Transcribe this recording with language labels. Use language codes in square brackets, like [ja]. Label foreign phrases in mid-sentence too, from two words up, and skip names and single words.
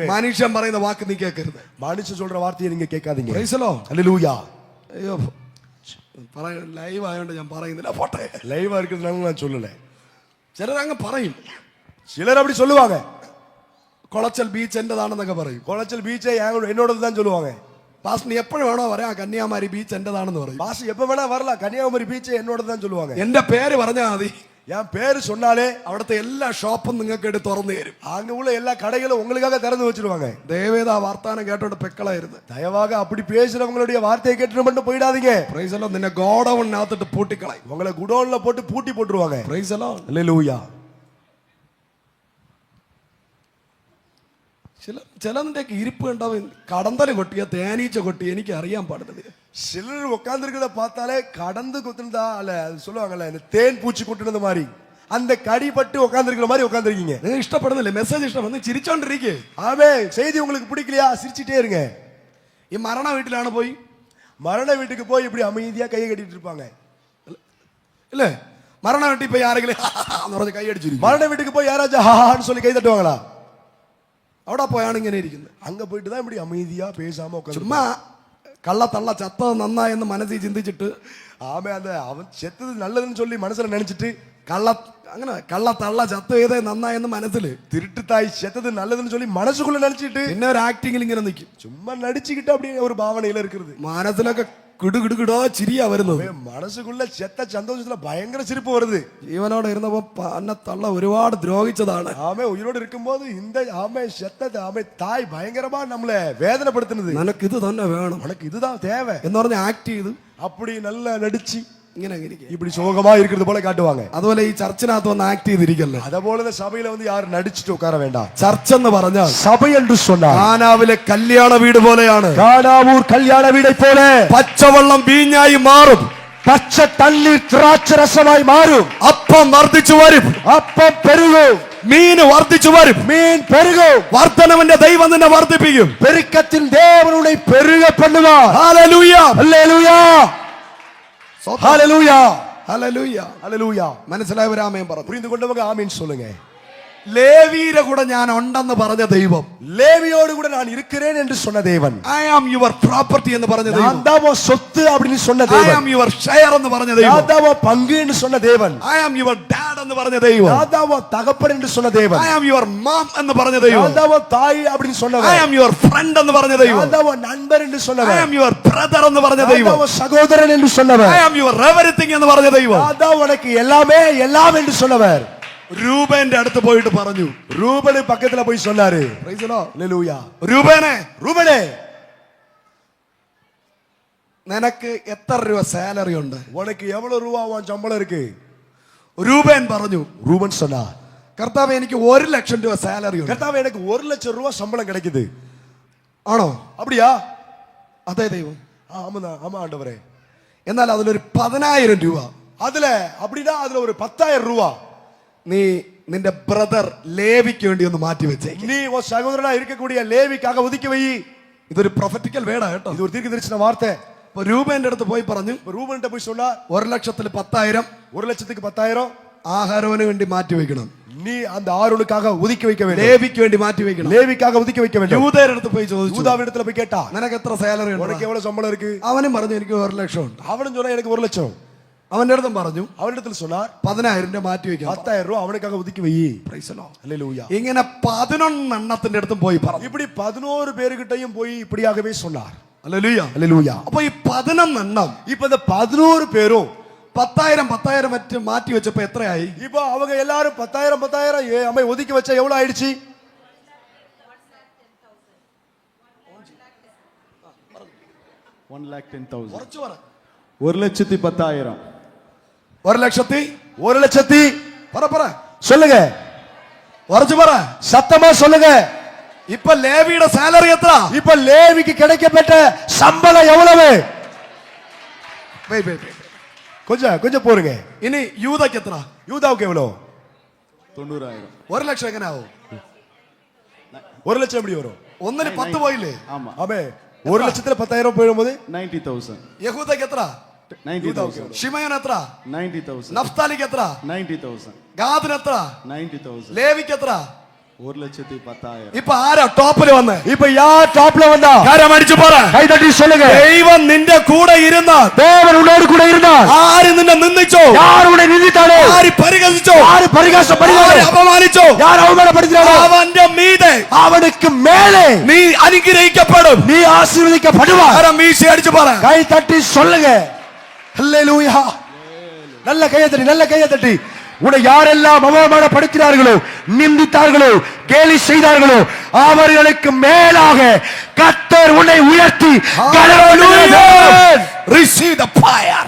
[ml] മനുഷ്യൻ പറയുന്ന വാക്ക് നീ കേൾക്കരുത്. [ta] மனுஷன் சொல்ற வார்த்தையை நீங்க கேட்காதீங்க. [en] Praise the Lord. [ta] ஹalleluya. [ml] അയ്യോ, ലൈവ് ആയതുകൊണ്ട് ഞാൻ പറയുന്നില്ല, പോട്ടെ. [ta] லைவா இருக்கிறதுனால நான் சொல்லல. [ml] ചിലരങ്ങ് പറയും, [ta] சிலர் அப்படி சொல்லுவாங்க, [ml] കൊളച്ചൽ ബീച്ച് എന്റേതാണെന്നൊക്കെ പറയും. [ta] குளச்சல் பீச்சை என்னோடது தான் சொல்லுவாங்க. [ml] പാസ്റ്റർ എപ്പോഴും വേണോ പറയാം, കന്യാകുമാരി ബീച്ച് എന്റേതാണെന്ന് പറയും. [ta] பாஸ் எப்ப வேணா வரலாம், கன்னியாகுமரி பீச்சை என்னோடது தான் சொல்லுவாங்க. [ml] എന്റെ പേര് പറഞ്ഞാൽ മതി, [ta] என் பேரு சொன்னாலே [ml] അവിടുത്തെ എല്ലാ ഷോപ്പും നിങ്ങൾക്ക് എടുത്ത് തുറന്നു തരും. [ta] அங்க உள்ள எல்லா கடைகளும் உங்களுக்காக திறந்து வச்சிருவாங்க. [ml] ദയവേദ ആ വർത്താനം കേട്ടോണ്ട് പെക്കളായിരുന്നു. [ta] தயவாக அப்படி பேசுறவங்களுடைய வார்த்தையை கேட்டு மட்டும் போயிடாதீங்க. [en] Praise the Lord. [ml] നിന്നെ ഗോഡൌണിനകത്തിട്ട് പൂട്ടിക്കളയും. [ta] உங்களை குடோன்ல போட்டு பூட்டி போட்டுருவாங்க. [en] Praise the Lord. [ta] ஹalleluya. [ml] ചിലതിന്റെ ഇരിപ്പ് ഉണ്ടാവും, കടന്തല് കൊട്ടിയ തേനീച്ച കൊട്ടി, എനിക്ക് അറിയാൻ പാടില്ല. [ta] சிலர் உட்கார்ந்துருக்கிறத பார்த்தாலே கடந்து கொத்துனதா அல்ல, அது சொல்லுவாங்கல்ல, இந்த தேன் பூச்சி கொட்டுனது மாதிரி அந்த கடிபட்டு உட்கார்ந்துருக்கிற மாதிரி உட்கார்ந்துருக்கீங்க. [ml] നിങ്ങൾ ഇഷ്ടപ്പെടുന്നില്ലേ? മെസ്സേജ് ഇഷ്ടപ്പെടുന്നു, ചിരിച്ചോണ്ടിരിക്കേ. [ta] ஆமே, செய்தி உங்களுக்கு பிடிக்கலையா, சிரிச்சிட்டே இருங்க. [ml] ഈ മരണ വീട്ടിലാണ് പോയി, [ta] மரண வீட்டுக்கு போய் இப்படி அமைதியா கையை கட்டிட்டு இருப்பாங்க [ml] അല്ലേ? മരണ വീട്ടിൽ പോയി ആരെങ്കിലും എന്ന് പറഞ്ഞ് കൈ അടിച്ചിരിക്കും. [ta] மரண வீட்டுக்கு போய் யாராச்சும் ஹான்னு சொல்லி கை தட்டுவாங்களா? [ml] അവിടെ പോയാണ് ഇങ്ങനെ ഇരിക്കുന്നത്. [ta] அங்க போயிட்டு தான் இப்படி அமைதியா பேசாம உட்கார்ந்து [ml] ചുമ്മാ കള്ളത്തള്ള ചത്തത് നന്നായെന്ന് മനസ്സിൽ ചിന്തിച്ചിട്ട്, [ta] ஆமே, அந்த அவன் செத்தது நல்லதுன்னு சொல்லி மனசுல நினைச்சிட்டு, [ml] കള്ളത്തള്ള ചത്തു ചെയ്തേ നന്നായെന്ന് മനസ്സില്, [ta] திருட்டு தாய் செத்தது நல்லதுன்னு சொல்லி மனசுக்குள்ள நினைச்சிட்டு [ml] പിന്നെ ഒരു ആക്ടിങ്ങിൽ ഇങ്ങനെ നിൽക്കും. [ta] சும்மா நடிச்சுக்கிட்டு அப்படியே ஒரு பாவனையில இருக்கிறது. [ml] മനസ്സിലൊക്കെ കിടുകിടുകിടോ ചിരിയാ വരുന്നത്. [ta] மனசுக்குள்ள செத்த சந்தோஷத்துல பயங்கர சிரிப்பு வருது. [ml] ജീവനോടെ ഇരുന്നപ്പോ പന്ന തള്ള ഒരുപാട് ദ്രോഹിച്ചതാണ്. [ta] ஆமே, உயிரோடு இருக்கும்போது இந்த ஆமே செத்த ஆமே தாய் பயங்கரமா நம்மள வேதனைப்படுத்துனது. [ml] നിനക്ക് ഇത് തന്നെ വേണം, [ta] உனக்கு இதுதான் தேவை [ml] എന്ന് പറഞ്ഞ് ആക്ട് ചെയ്ത് [ta] அப்படி நல்லா நடிச்சு [ml] ഇങ്ങനെ [ta] இப்படி சோகமா இருக்கிறது போல காட்டுவாங்க. [ml] അതുപോലെ ഈ ചർച്ചിനകത്ത് വന്ന് ആക്ട് ചെയ്തിരിക്കല്ലേ. [ta] அத போல இந்த சபையில வந்து யாரும் நடிச்சிட்டு உட்கார வேண்டாம். [ml] ചർച്ച് എന്ന് പറഞ്ഞാൽ [ta] சபை என்று சொன்னால் [ml] കാനാവിലെ കല്യാണ വീട് പോലെയാണ്. [ta] கானாவூர் கல்யாண வீடை போல [ml] പച്ചവെള്ളം വീഞ്ഞായി മാറും, [ta] பச்சை தண்ணீர் திராட்சை ரசமாய் மாறும். [ml] അപ്പം വർദ്ധിച്ചു വരും, [ta] அப்பம் பெருகும், [ml] മീൻ വർദ്ധിച്ചു വരും, [ta] மீன் பெருகும். [ml] വർദ്ധനവിന്റെ ദൈവം നിന്നെ വർദ്ധിപ്പിക്കും. [ta] பெருக்கத்தின் தேவன் உன்னை பெருக பண்ணுவார். [ml] ഹല്ലേലൂയ, [ta] ஹல்லேலூயா, ஹல்லேலூயா, [ml] ഹല്ലേലൂയ. [ta] ஹல்லேலூயா. [ml] മനസ്സിലായവരാമേൻ പറഞ്ഞു. [ta] புரிந்து கொண்டவங்க ஆமீன் சொல்லுங்க. [ml] ലേവിയുടെ കൂടെ ഞാൻ ഉണ്ടെന്ന് പറഞ്ഞ ദൈവം, [ta] லேவியோடு கூட நான் இருக்கிறேன் என்று சொன்ன தேவன், [en] I am your property [ml] എന്ന് പറഞ്ഞ ദൈവം, [ta] நான் தான் உன் சொத்து அப்படின்னு சொன்ன [ml] ഐ [ta] தேவன், [en] am your share [ml] എന്ന് പറഞ്ഞ ദൈവം, [ta] நான் தான் உன் பங்கு என்று சொன்ன தேவன், [en] I am your dad [ml] എന്ന് പറഞ്ഞ ദൈവം, [ta] நான் தான் உன் தகப்பன் என்று சொன்ன தேவன், [en] I am your mom [ml] എന്ന് പറഞ്ഞ ദൈവം, [ta] நான் தான் உன் தாய் அப்படின்னு [ml] ഐ [ta] சொன்னவன், [en] am your friend [ml] എന്ന് പറഞ്ഞ ദൈവം, [ta] நான் தான் உன் நண்பர் என்று [ml] ഐ [ta] சொன்னவன், [en] am your brother [ml] എന്ന് പറഞ്ഞ [ta] நான் [ml] ദൈവം, [ta] தான் உன் சகோதரன் என்று சொன்னவன், [en] I am your everything [ml] എന്ന് പറഞ്ഞ ദൈവം. [ta] நான் தான் உனக்கு எல்லாமே எல்லாம் என்று சொன்னவர். [ml] രൂപന്റെ അടുത്ത് പോയിട്ട് പറഞ്ഞു, [ta] ரூபனு பக்கத்துல போய் சொன்னாரு, [en] Praise the Lord. [ta] ஹalleluya, [ml] രൂപനെ, [ta] ரூபனே [ml] നിനക്ക് എത്ര രൂപ സാലറി ഉണ്ട്? [ta] உனக்கு எவ்வளவு ரூபா உன் சம்பளம் இருக்கு? [ml] രൂപൻ പറഞ്ഞു, [ta] ரூபன் சொன்னார், [ml] കർത്താവ് എനിക്ക് 1,00,000 രൂപ സാലറി ഉണ്ട്. [ta] கர்த்தாவே எனக்கு 1,00,000 ரூபா சம்பளம் கிடைக்குது. [ml] ആണോ? [ta] அப்படியா? [ml] അതെ ദൈവം. [ta] ஆமா ஆமா ஆண்டவரே. [ml] എന്നാൽ അതിലൊരു 10,000 രൂപ [ta] அதுல அப்படினா அதுல ஒரு 10,000 ரூபா [ml] നീ നിന്റെ ബ്രദർ ലേവിക്ക് വേണ്ടി ഒന്ന് മാറ്റി വെച്ചേക്ക്. [ta] நீ உன் சகோதரனா இருக்கக்கூடிய லேவிக்காக ஒதுக்கி வை. [ml] ഇതൊരു [en] prophetical word [ml] കേട്ടോ. [ta] இது ஒரு தீர்க்கதரிசன வார்த்தை. [ml] അപ്പൊ രൂപന്റെ അടുത്ത് പോയി പറഞ്ഞു, [ta] ரூபன்ட்ட போய் சொன்னா [ml] 1,00,000 10,000 [ta] 1,00,000க்கு 10,000 [ml] ആഹാരവന് വേണ്ടി മാറ്റി വെക്കണം, [ta] நீ அந்த ஆரோனுக்காக ஒதுக்கி வைக்க வேண்டும், [ml] ലേവിക്ക് വേണ്ടി മാറ്റി വെക്കണം. [ta] லேவிக்காக ஒதுக்கி வைக்க வேண்டும். [ml] യൂദയുടെ അടുത്ത് പോയി ചോദിച്ചു, [ta] யூதாவிடத்துல போய் கேட்டா, [ml] നിനക്ക് എത്ര സാലറി ഉണ്ട്? [ta] உனக்கு எவ்வளவு சம்பளம் இருக்கு? [ml] അവനും പറഞ്ഞു എനിക്ക് 1,00,000 ഉണ്ട്. [ta] அவனும் சொன்னா எனக்கு 1,00,000. [ml] അവന്റെ അടുത്തും പറഞ്ഞു [ta] அவனிடத்துல சொன்னார் [ml] 10,000 രൂപ മാറ്റി വെക്കാം. [ta] 10,000 ரூபாய் அவனுக்காக ஒதுக்கி வை. [en] Praise the Lord. [ta] ஹalleluya. [ml] ഇങ്ങനെ 11 എണ്ണത്തിന്റെ അടുത്തും പോയി പറഞ്ഞു. [ta] இப்படி 11 பேர்கிட்டயும் போய் இப்படியாகவே சொன்னார். [ml] ഹല്ലേലൂയ. [ta] ஹalleluya. [ml] അപ്പൊ ഈ 11 എണ്ണം [ta] இப்ப இந்த 11 பேரும் [ml] 10,000 മറ്റ് മാറ്റി വെച്ചപ്പോ എത്രയായി? [ta] இப்போ அவங்க எல்லாரும் 10,000 அம்மை ஒதுக்கி வச்சா எவ்வளவு ஆயிடுச்சு? 1,10,000. [ml] കുറച്ച് പറ. 1,10,000. 1,00,000 പറ [ta] சொல்லுங்க, [ml] കുറച്ച് പറ. [ta] சத்தமா சொல்லுங்க. [ml] ഇപ്പൊ ലേവിയുടെ സാലറി എത്ര? [ta] இப்ப லேவிக்கு கிடைக்கப்பட்ட சம்பளம் எவ்வளவு? கொஞ்சம் போருங்க. [ml] ഇനി യൂദയ്ക്ക് എത്ര? [ta] யூதாவுக்கு எவ்வளவு? 90,000. [ml] 1,00,000 എങ്ങനെ ആവും? [ta] 1,00,000 எப்படி வரும்? [ml] ഒന്നിന് 10 പോയില്ലേ? [ta] ஆமா. ஆமே 1,00,000ல 10,000 போடும்போது 90,000. [ml] യഹൂദയ്ക്ക് എത്ര? 90,000. ഷിമയോൻ എത്ര? 90,000. നഫ്താലിക്ക് എത്ര? 90,000. ഗാദിന് എത്ര? 90,000. ലേവിക്ക് എത്ര? 1,10,000. ഇപ്പൊ ആരാ ടോപ്പിൽ വന്ന്? [ta] இப்ப யார் டாப்ல வந்தா? [ml] കാരം അടിച്ചു പറ. [ta] கை தட்டி சொல்லுங்க. [ml] ദൈവം നിന്റെ കൂടെ ഇരുന്നാൽ, [ta] தேவன் உன்னோடு கூட இருந்தால் [ml] ആര് നിന്നെ നിന്ദിച്ചോ, [ta] யார் உன்னை நிந்தித்தாரோ, [ml] ആര് പരിഹസിച്ചോ, [ta] யார் பரிகாசப்படுகிறாரோ, [ml] ആര് അപമാനിച്ചോ, [ta] யார் அவமானப்படுகிறாரோ, [ml] അവന്റെ മീതെ [ta] அவனுக்கு மேலே [ml] നീ അനുഗ്രഹിക്കപ്പെടും. [ta] நீ ஆசீர்வதிக்கப்படுவாய். [ml] കാരം വീശി അടിച്ചു പറ. [ta] கை தட்டி சொல்லுங்க. ஹல்லேலூயா. நல்ல கையை தட்டி உன்னை யாரெல்லாம் அவமானப்படுத்தினார்களோ, நிந்தித்தார்களோ, கேலி செய்தார்களோ, அவர்களுக்கு மேலாக கர்த்தர் உன்னை உயர்த்தி [en] Receive the fire.